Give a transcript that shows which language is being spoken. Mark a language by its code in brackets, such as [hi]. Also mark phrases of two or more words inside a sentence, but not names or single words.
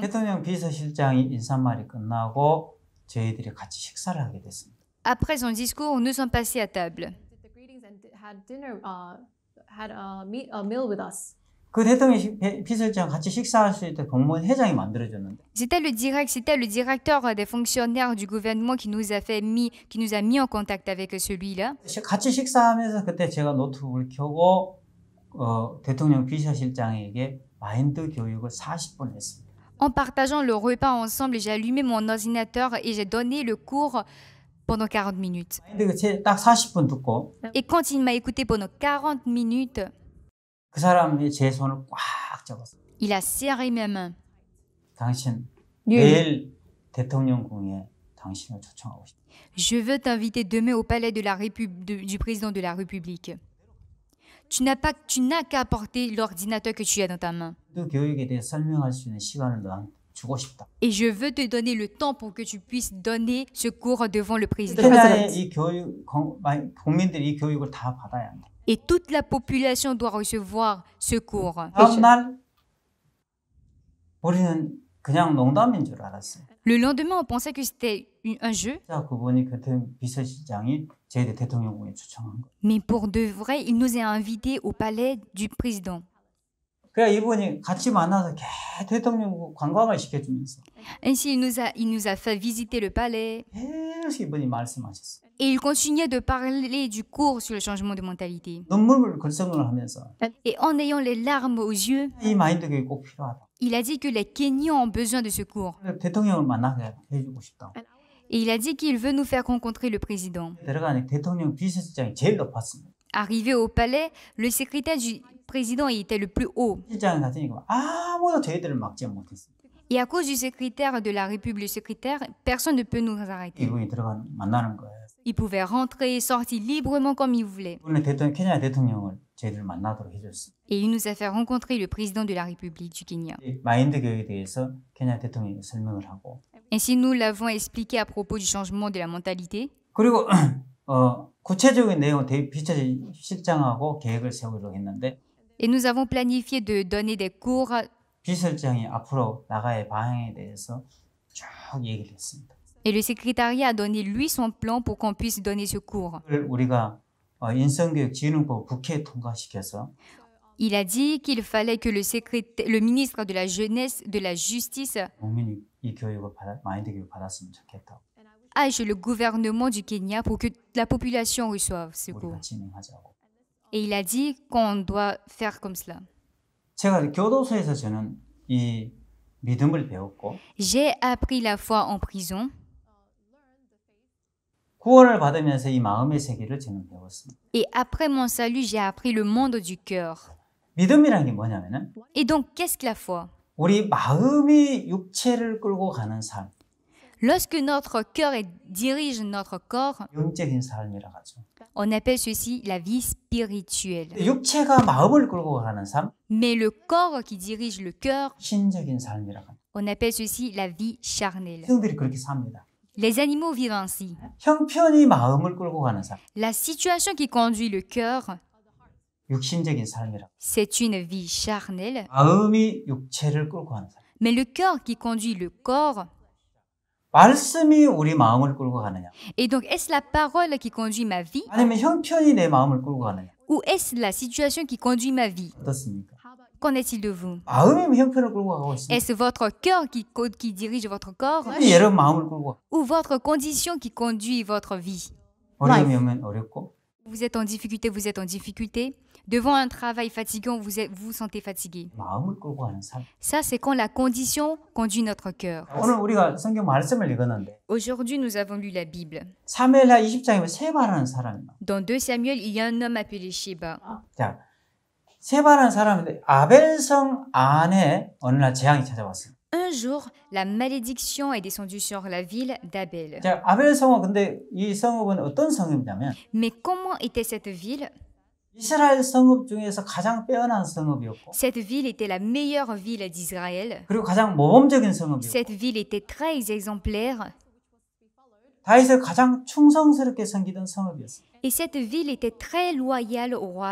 [ko] 대통령 비서실장이 인사말이 끝나고 저희들이 같이 식사를 하게 됐습니다. [fr] Après son discours, nous sommes passés à table. [en] The greetings and had dinner, had a meal with us. [ko] 그 대통령 비서실장 같이 식사할 수 있도록 공무원 회장이 만들어줬는데 [fr] C'était le directeur des fonctionnaires du gouvernement qui nous a mis en contact avec celui-là. [ko] 같이 식사하면서 그때 제가 노트북을 켜고 대통령 비서실장에게 마인드 교육을 40분 했습니다. [fr] En partageant le repas ensemble, j'ai allumé mon ordinateur et j'ai donné le cours pendant 40 minutes. [ko] 근데 딱 40분 듣고 [fr] Et quand il m'a écouté pendant 40 minutes, [ko] 그 사람이 제 손을 꽉 잡았어요. [fr] il a serré mes mains. [ko] 당신 You, 내일 대통령궁에 당신을 초청하고 싶다. [fr] Je veux t'inviter demain au palais de du président de la République. Tu n'as qu'à apporter l'ordinateur que tu as dans ta main. [ko] 그 교육에 대해 설명할 수 있는 시간을 너한테 주고 싶다. [fr] Et je veux te donner le temps pour que tu puisses donner ce cours devant le président. [ko] 케냐의 이 교육 국민들이 이 교육을 다 받아야 한다. [fr] Et toute la population doit recevoir ce cours. [ko] 다음 날 우리는 그냥 농담인 줄 알았어요. [fr] Le lendemain, on pensait que c'était un jeu, [ko] 자, 그분이 그때 비서실장이 저희들 대통령궁에 초청한 거. [fr] mais pour de vrai, il nous a invités au palais du président. [ko] 그래 이분이 같이 만나서 대통령궁 관광을 시켜주면서 [fr] Ainsi, il nous a fait visiter le palais [ko] 계속 이분이 말씀하셨어요. [fr] et il continuait de parler du cours sur le changement de mentalité. [ko] 눈물을 글썽을 하면서 [fr] Et en ayant les larmes aux yeux, [ko] 이 마인드 교육이 꼭 필요하다. [fr] il a dit que les Kenyans ont besoin de ce cours. [ko] 대통령을 만나게 해주고 싶다. [fr] Et il a dit qu'il veut nous faire rencontrer le président. [ko] 들어가니 대통령 비서실장이 제일 높았습니다. [fr] Arrivé au palais, le secrétaire du président était le plus haut. [ko] 실장이 같으니까 아무도 저희들을 막지 못했어요. [fr] Et à cause du secrétaire de la République, le secrétaire, personne ne peut nous arrêter. [ko] 이분이 만나는 거예요. [fr] Il pouvait rentrer et sortir librement comme il voulait. [ko] 오늘 케냐 대통령을 저희들 만나도록 해줬어요. [fr] Et il nous a fait rencontrer le président de la République du Kenya. [ko] 이 마인드 교육에 대해서 케냐 대통령이 설명을 하고 [fr] Ainsi, nous l'avons expliqué à propos du changement de la mentalité. [ko] 그리고 구체적인 내용 비서실장하고 계획을 세우기로 했는데 [fr] Et nous avons planifié de donner des cours. [ko] 비서실장이 앞으로 나가의 방향에 대해서 쭉 얘기를 했습니다. [fr] Et le secrétariat a donné lui son plan pour qu'on puisse donner ce cours. [ko] 우리가 인성교육진흥법 국회에 통과시켜서 [fr] Il a dit qu'il fallait que le ministre de la Jeunesse, de la Justice, [ko] 국민이 이 교육을 마인드 교육 받았으면 좋겠다고 [fr] aille chez le gouvernement du Kenya pour que la population reçoive ce [ko] 우리가 [fr] cours. [ko] 진행하자고. [fr] Et il a dit qu'on doit faire comme cela. [ko] 제가 교도소에서 저는 이 믿음을 배웠고 [fr] J'ai appris la foi en prison. [ko] 구원을 받으면서 이 마음의 세계를 저는 배웠습니다. [fr] Et après mon salut, j'ai appris le monde du cœur. [ko] 믿음이라는 게 뭐냐면은 [fr] Et donc, qu'est-ce que la foi? [ko] 우리 마음이 육체를 끌고 가는 삶, [fr] Lorsque notre cœur dirige notre corps, [ko] 영적인 삶이라 하죠. [fr] on appelle ceci la vie spirituelle. [ko] 육체가 마음을 끌고 가는 삶, [fr] Mais le corps qui dirige le cœur, [ko] 신적인 삶이라 합니다. [fr] on appelle ceci la vie charnelle. [ko] 성들이 그렇게 삽니다. [fr] Les animaux vivent ainsi. [ko] 형편이 마음을 끌고 가는 삶, [fr] La situation qui conduit le cœur, [ko] 육신적인 삶이라. [fr] c'est une vie charnelle. [ko] 마음이 육체를 끌고 가는 삶. [fr] Mais le cœur qui conduit le corps, [ko] 말씀이 우리 마음을 끌고 가느냐? [fr] et donc est-ce la parole qui conduit ma vie [ko] 아니면 형편이 내 마음을 끌고 가느냐? [fr] ou est-ce la situation qui conduit ma vie? [ko] 어떻습니까? [fr] Qu'en est-il de vous? [ko] 마음이 형편을 끌고 가고 있습니다. [fr] Est-ce votre cœur qui dirige votre corps [ko] 여러분 마음을 끌고 가. [fr] ou votre condition qui conduit votre vie? [ko] 어려움이 오면 어렵고 [fr] Vous êtes en difficulté. Devant un travail fatigant, vous vous sentez fatigué. [ko] 마음을 끌고 가는 삶. [fr] Ça, c'est quand la condition conduit notre cœur. [ko] 오늘 우리가 성경 말씀을 읽었는데 [fr] Aujourd'hui, nous avons lu la Bible. [ko] 사무엘하 20장에 세바라는 사람이 나와요. [fr] Dans 2 Samuel, il y a un homme appelé Sheba. [ko] 자, 세바라는 사람인데 아벨성 안에 어느 날 재앙이 찾아왔어요. [fr] Un jour, la malédiction est descendue sur la ville d'Abel. [ko] 자, 아벨성은 근데 이 성읍은 어떤 성읍이냐면 [fr] Mais comment était cette ville? [ko] 이스라엘 성읍 중에서 가장 빼어난 성읍이었고 [fr] Cette ville était la meilleure ville d'Israël. [ko] 그리고 가장 모범적인 성읍이었고 [fr] Cette ville était très exemplaire. [ko] 다윗을 가장 충성스럽게 섬기던 성읍이었어요. [fr] Et cette ville était très loyale au roi